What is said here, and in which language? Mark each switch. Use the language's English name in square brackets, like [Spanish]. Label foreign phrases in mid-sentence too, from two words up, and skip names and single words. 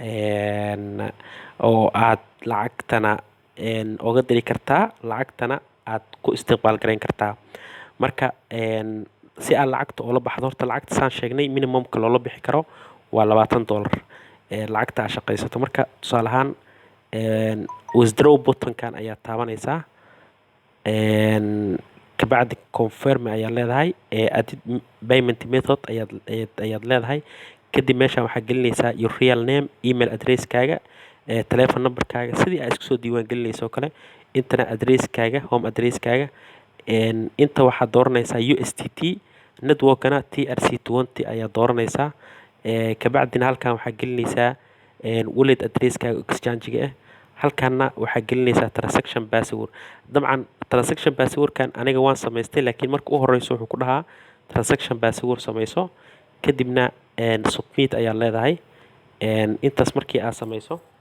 [Somali] oo aad lacagtana oga diri kartaa lacagtana aad ku istiqbaal gareyn kartaa marka si aad lacagta oo la baxdo horta lacagta saan sheegnay minimumka loola bixi karo waa $20 lacagta aad shaqaysato marka tusaale ahaan [English] withdraw button- [Somali] kan ayaa taabanaysaa kabacdi confirm ayaa leedahay [English] added payment method [Somali] ayaad leedahay kadib meeshaan waxaa gelinaysaa [English] your real name email address- [Somali] kaaga telephone number-kaaga sidii aad isku soo diiwaan gelinayso kale intana address-kaaga [English] home address- [Somali] kaaga inta waxaad dooranaysaa USDT network-kana TRC20 ayaa dooranaysaa kabacdina halkan waxaa gelinaysaa [English] wallet address- [Somali] kaaga exchange-ga ah halkaana waxaa gelinaysaa [English] transaction password [Somali] dabcan [English] transaction password- [Somali] kan aniga waan samaystay laakiin marka u horeyso wuxuu ku dhahaa [English] transaction password [Somali] samayso kadibna submit ayaa leedahay intaas markii aad samayso